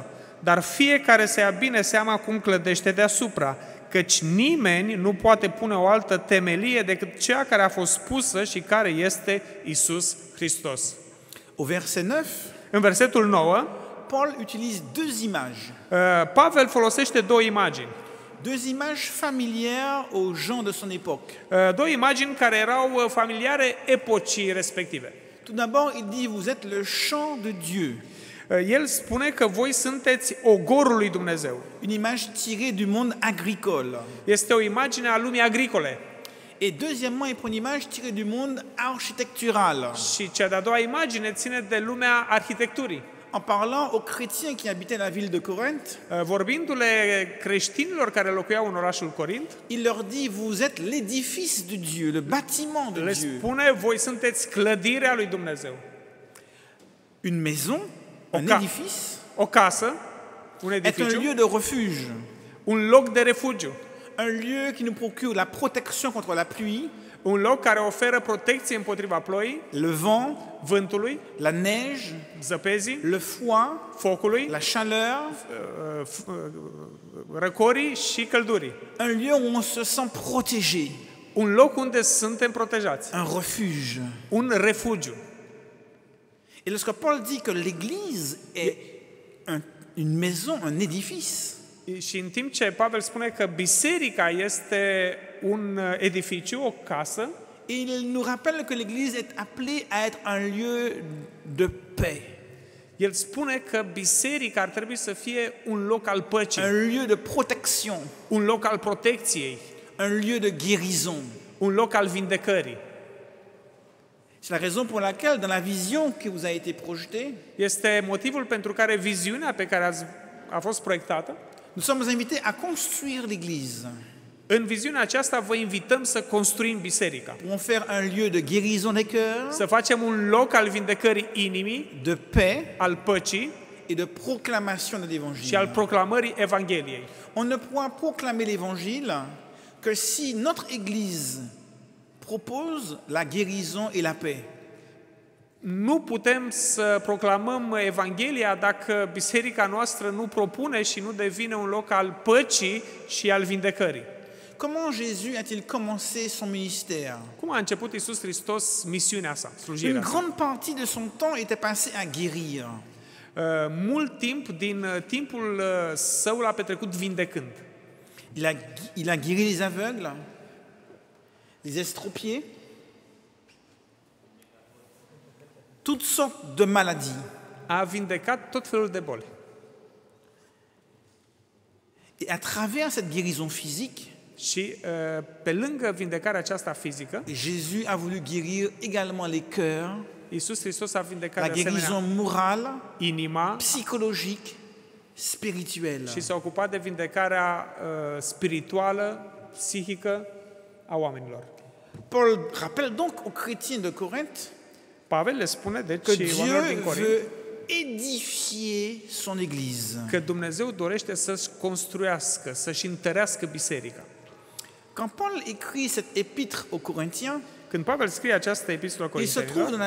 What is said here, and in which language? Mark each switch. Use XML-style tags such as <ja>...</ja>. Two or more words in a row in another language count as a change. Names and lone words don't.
<ro>Dar fiecare să ia bine seama cum clădește deasupra, căci nimeni nu poate pune o altă temelie decât cea care a fost pusă și care este Iisus Hristos.</ro> <fr>Au verset 9,</fr> <ro>în versetul 9,</ro> <fr>Paul utilise deux images.</fr> <ro>Pavel folosește două imagini.</ro> <fr>Deux images familières aux gens de son époque.</fr> <ro>Două imagini care erau familiare epocii respective.</ro> <fr>Tout d'abord, il dit vous êtes le champ de Dieu.</fr> <ro>El spune că voi sunteți ogorul lui Dumnezeu.</ro> <fr>Une image tirée du monde agricole.</fr> <ro>Este o imagine a lumii agricole.</ro> <fr>Et deuxièmement, il prend une image tirée du monde architectural.</fr> <ro>Și cea de-a doua imagine ține de lumea arhitecturii.</ro> <fr>En parlant aux chrétiens qui habitaient la ville de Corinthe,</fr> <ro>vorbindu-le creștinilor care locuiau în orașul Corint,</ro> <fr>il leur dit vous êtes l'édifice de Dieu, le bâtiment de le Dieu.</fr> <ro>spune voi sunteți clădirea lui Dumnezeu.</ro> <fr>Une maison, un édifice,</fr> <ro>O casă, un</ro> <fr>est un</fr> <ro>edificiu,</ro> <fr>lieu de refuge,</fr> <ro>un loc de refugiu,</ro> <fr>un lieu qui nous procure la protection contre la pluie,</fr> <ro>un loc care oferă protecție împotriva ploii,</ro> <fr>le vent,</fr> <ro>vântului,</ro> <fr>la neige,</fr> <ro>zăpezii,</ro> <fr>le froid,</fr> <ro>focului,</ro> <fr>la chaleur,</fr> <ro>răcorii și căldurii.</ro> <fr>un lieu où on se sent protégé,</fr> <ro>Un loc unde suntem protejați,</ro> <fr>un refuge.</fr> <ro>un refugiu.</ro> <fr>Et lorsque Paul dit que l'Église est une maison, un édifice,</fr> <ro>Și în timp ce Pavel spune că biserica este un edificiu, o casă,</ro> <fr>il nous rappelle que l'Église est appelée à être un lieu de paix,</fr> <ro>el spune că biserica ar trebui să fie un loc al păcii,</ro> <fr>un lieu de protection,</fr> <ro>un loc al protecției,</ro> <fr>un lieu de guérison.</fr> <ro>un loc al vindecării.</ro> <fr>C'est la raison pour laquelle, dans la vision qui vous a été projetée,</fr> <ro>Este motivul pentru care viziunea pe care a fost proiectată,</ro> <fr>nous sommes invités à construire l'Église</fr> <ro>în viziunea aceasta vă invităm să construim biserica,</ro> <fr>pour en faire un lieu de guérison des cœurs,</fr> <ro>să facem un loc al vindecării inimii,</ro> <fr>de paix</fr> <ro>al păcii</ro> <fr>et de proclamation de</fr> <ro>și</ro> <fr>l'Évangile.</fr> <ro>al proclamării Evangheliei.</ro> <fr>On ne pourra proclamer l'Évangile que si notre Église propose la guérison et la paix.</fr> <ro>Nu putem să proclamăm Evanghelia dacă biserica noastră nu propune și nu devine un loc al păcii și al vindecării.</ro> <fr>Comment Jésus a-t-il commencé son ministère?</fr> <ro>Cum a început Iisus Hristos misiunea sa,</ro> <fr>Une</fr> <ro>slujirea sa?</ro> <fr>grande partie de son temps était passée à guérir.</fr> <ro>Mult timp din timpul său l-a petrecut vindecând.</ro> <fr>Il a guéri les aveugles, les estropiés, toutes sortes de maladies.</fr> <ro>A vindecat tot felul de boli.</ro> <fr>Et à travers cette guérison physique,</fr> <ro>Și pe lângă vindecarea aceasta fizică,</ro> <fr>Jésus a voulu guérir également les cœurs,</fr> <ro>Iisus Hristos a vindecat</ro> <fr>la</fr> <ro>de asemenea</ro> <fr>guérison morale,</fr> <ro>inima</ro> <fr>psychologique, spirituelle.</fr> <ro>și s-a ocupat de vindecarea spirituală, psihică a oamenilor.</ro> <fr>Paul rappelle donc aux chrétiens de Corinthe</fr> <ro>Pavel le spune,</ro> <fr>que</fr> <ro>deci, oamenilor din</ro> <fr>Dieu</fr> <ro>Corint,</ro> <fr>veut édifier son Église.</fr> <ro>că Dumnezeu dorește să-și construiască, să-și întărească biserica.</ro> <fr>Quand Paul écrit cette épître aux Corinthiens,</fr> <ro>Când Pavel scrie această epistolă</ro> <fr>il se trouve dans</fr>